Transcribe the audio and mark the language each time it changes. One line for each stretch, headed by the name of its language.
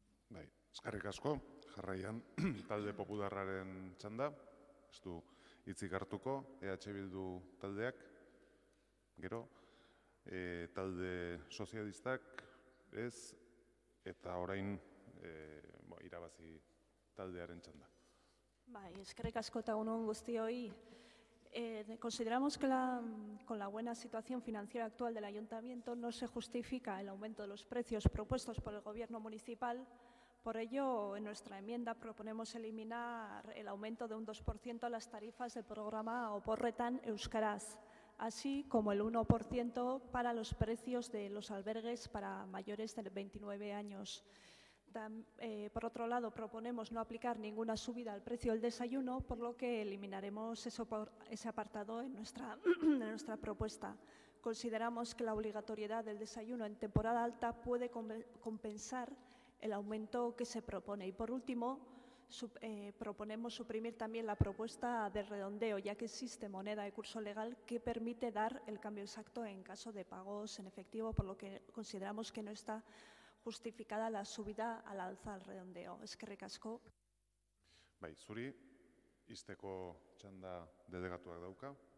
Basque: Bai, eskerrik asko, jarraian talde popularraren txanda, ez du hitzik hartuko, EH Bildu taldeak, gero, talde sozialistak ez, eta orain irabazi taldearen txanda. Bai, eskerrik asko eta egun on guztioi.
Spanish: Consideramos que con la buena situación financiera actual del Ayuntamiento no se justifica el aumento de los precios propuestos por el Gobierno municipal. Por ello, en nuestra enmienda proponemos eliminar el aumento de un 2% a las tarifas del programa Oporretan Euskaraz, así como el 1% para los precios de los albergues para mayores de 29 años. Por otro lado, proponemos no aplicar ninguna subida al precio del desayuno, por lo que eliminaremos ese apartado en nuestra propuesta. Consideramos que la obligatoriedad del desayuno en temporada alta puede compensar el aumento que se propone. Y por último, proponemos suprimir también la propuesta de redondeo, ya que existe moneda de curso legal que permite dar el cambio exacto en caso de pagos en efectivo, por lo que consideramos que no está justificada la subida al alza al redondeo.
Basque: Eskerrik asko. Bai, zuri, izteko txanda delegatuak dauka.